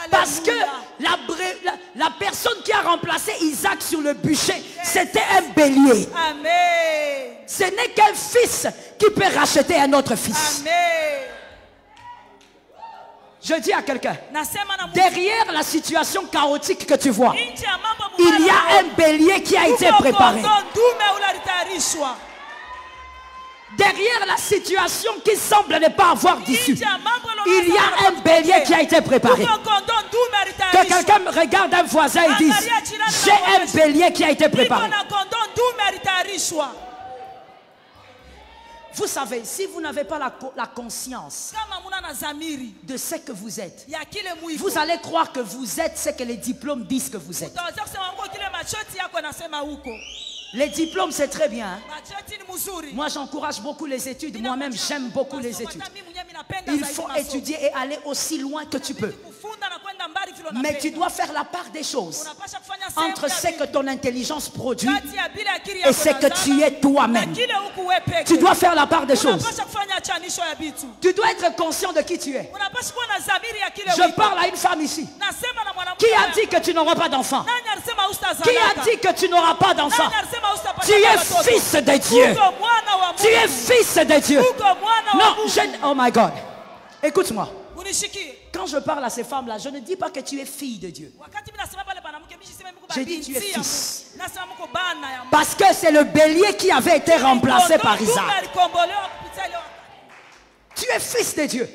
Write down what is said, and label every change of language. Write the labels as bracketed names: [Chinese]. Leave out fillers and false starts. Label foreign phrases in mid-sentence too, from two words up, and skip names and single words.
[French] Parce que la personne qui a remplacé Isaac sur le bûcher, c'était un bélier. Amen. Ce n'est qu'un fils qui peut racheter un autre fils. Amen. Je dis à quelqu'un, derrière la situation chaotique que tu vois, [Swahili] Nje ya mambo [French] il y [Swahili] mubaya [French] a un bélier qui a été préparé. [Swahili] Kuko ndume ulitayarishwa. [French] Derrière la situation qui semble ne pas avoir d'issue, [Swahili] Nje ya mambo [French] il y a un bélier qui a été préparé. [Swahili] Kuko kondo ndume [French] Que [Swahili] ulitayarishwa. [French] quelqu'un me regarde un voisin et dise, j'ai un bélier qui a été préparé. [Swahili] Niko na kondo ndume ulitayarishwa. [French] Vous savez, si vous n'avez pas la conscience [Swahili] Kama muna na zamiri [French] de ce que vous êtes, [Swahili] ya kile muiko. [French] vous allez croire que vous êtes ce que les diplômes disent que vous êtes. [Swahili] Utaweza kusema ngo kile machoti yako nasema huko. [French] Les diplômes, c'est très bien. Hein? [Swahili] Machoti ni mzuri. [French] Moi, j'encourage beaucoup les études. Moi-même, j'aime beaucoup les études. Il faut étudier et aller aussi loin que tu peux. Mais tu dois faire la part des choses entre ce que ton intelligence produit et ce que tu es toi-même. Tu dois faire la part des choses. Tu dois être conscient de qui tu es. Je parle à une femme ici. Qui a dit que tu n'auras pas d'enfant? Qui a dit que tu n'auras pas d'enfant? Tu es fils de Dieu. Tu es fils de Dieu. Non, [English] oh my God. [French] Écoute-moi. Quand je parle à ces femmes-là, je ne dis pas que tu es fille de Dieu. Je dis tu es fils. Parce que c'est le bélier qui avait été remplacé par Isaac. Tu es fils de Dieu.